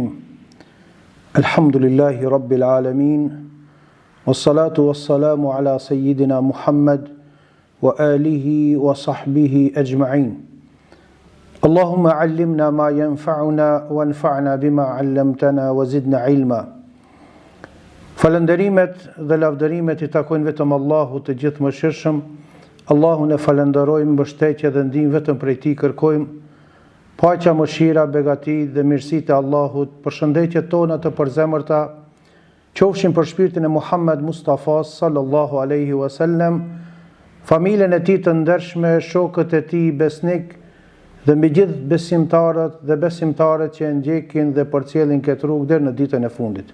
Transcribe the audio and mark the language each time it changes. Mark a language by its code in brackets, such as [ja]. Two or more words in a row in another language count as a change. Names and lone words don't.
[ar] الحمد لله رب العالمين والصلاة والسلام على سيدنا محمد وآله وصحبه أجمعين اللهم علمنا ما ينفعنا وانفعنا بما علمتنا وزدنا علما [sq] Falënderimet dhe lavdërimet I takojnë vetëm Allahut të gjithëmëshirshëm. Allahun e falenderojmë, mbështetje dhe ndihmë vetëm prej Tij kërkojmë. Paqja, mëshira, begati dhe mirësitë e Allahut, përshëndetjet tona të përzemërta qofshin për shpirtin e Muhammed Mustafa [ar] صلى الله عليه وسلم, [sq] familjen e tij të ndershme, shokët e tij besnik dhe mbi gjithë besimtarët dhe besimtarët që e ndjekin dhe përcjellin këtë rrugë deri në ditën e fundit.